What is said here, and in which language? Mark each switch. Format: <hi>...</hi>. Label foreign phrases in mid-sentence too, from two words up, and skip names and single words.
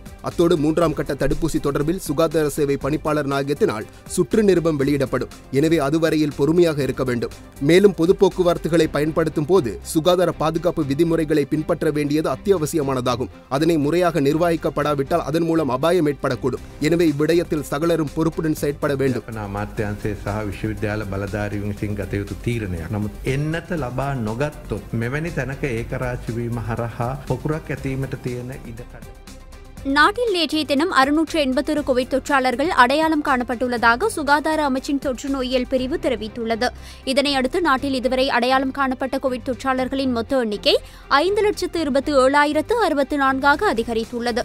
<ta>அத்தோடு 3ஆம் கட்ட தடுப்பூசி தொடர்பில் சுகாதார சேவை பணிப்பாளர் நாயகத்தினால் சுற்று நிருபம் வெளியிடப்படும். எனவே அதுவரையில் பொறுமையாக இருக்க வேண்டும். மேலும் பொது போக்குவரத்துகளை பயன்படுத்தும் போது சுகாதார பாதுகாப்பு விதிமுறைகளை பின்பற்ற வேண்டியது அத்தியாவசியமானதாகும். அதனை முறையாக நிர்வகிக்கப்படாவிட்டால் அதன் மூலம் அபாயம் ஏற்படக்கூடும். எனவே இவ்விடயத்தில் சகலரும் பொறுப்புடன் செயற்பட வேண்டும்.</ta> <si>අමාත්‍යංශය සහ විශ්වවිද්‍යාල බලධාරීන් විසින් ගත යුතු තීරණයක්. නමුත් එන්නත ලබා නොගත්තොත් මෙවැනි තැනක ඒකරාශී වීම හරහා පොකුරක් ඇතීමට තියෙන ඉඩකඩ.</si> <ta>நாட்டில் நேற்றைய தினம் 681 கோவிட் தொற்றாளர்கள் அடையாளம் காணப்பட்டுள்ளதாக சுகாதார அமைச்சின் தொற்று நோயியல் பிரிவு தெரிவித்துள்ளது. இதனையடுத்து நாட்டில் இதுவரை அடையாளம் காணப்பட்ட கோவிட் தொற்றாளர்களின் மொத்த எண்ணிக்கை 5,27,064 அதிகரித்துள்ளது.</ta>